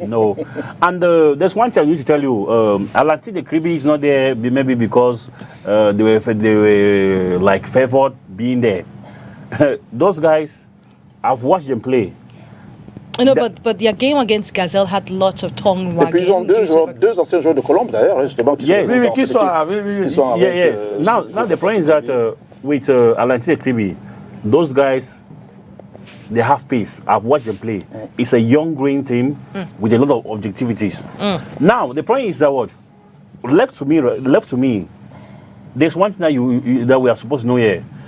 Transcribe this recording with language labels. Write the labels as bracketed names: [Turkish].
[English] No, and there's one thing I need to tell you. Alanti the Kribi is not there maybe because they were like favored being there. Those guys, I've watched them play. No, but their game against Gazelle had lots of tongue wagging. [French] Et puis ils ont deux anciens joueurs de Colombe d'ailleurs, justement. Qui sont [English] Yes. Now the problem is that with Alanti Ekribi, those guys, they have pace. I've watched them play. It's a young green team with a lot of objectivities. Now the point is that what left to me, there's one thing that that we are supposed to know here.